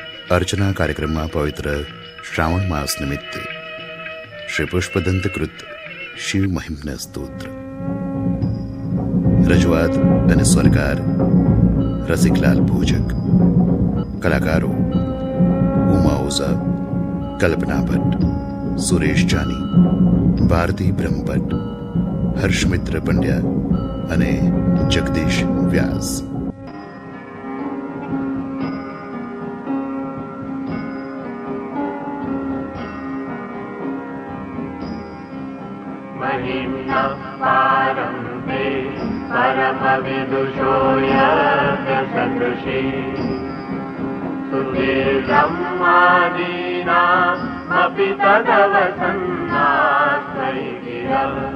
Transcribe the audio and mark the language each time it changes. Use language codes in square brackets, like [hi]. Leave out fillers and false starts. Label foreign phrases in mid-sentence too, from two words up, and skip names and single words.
[gu] अर्चना कार्यक्रमમાં પવિત્ર શ્રાવણ માસ નિમિત્તે શ્રી પુષ્પદંતકૃત શિવ મહિમ્ન સ્તોત્ર, રજૂઆત અને સ્વરકાર રસિકલાલ ભોજક, કલાકારો ઉમા ઓઝા, કલ્પના ભટ્ટ, સુરેશ જાની, ભારતી બ્રહ્મભટ્ટ, હર્ષમિત્ર પંડ્યા અને જગદીશ વ્યાસ. [sa] महिम्नः पारं ते परमविदुषो यज्ञसदृशी सुधीर्ब्रह्मादीनामपि तदवसन्नास्मै गिरः